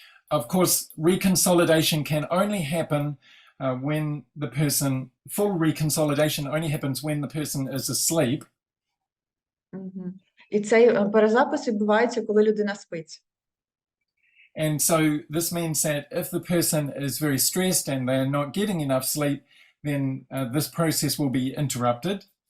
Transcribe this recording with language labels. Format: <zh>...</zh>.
<en>Of course, reconsolidation can only happen when the person, full reconsolidation only happens when the person is asleep. Мгм.</en> <uk>І цей перезапис відбувається, коли людина спить.</uk> <en>And so this means that if the person is very stressed and they're not getting enough sleep, then this process will be interrupted.</en>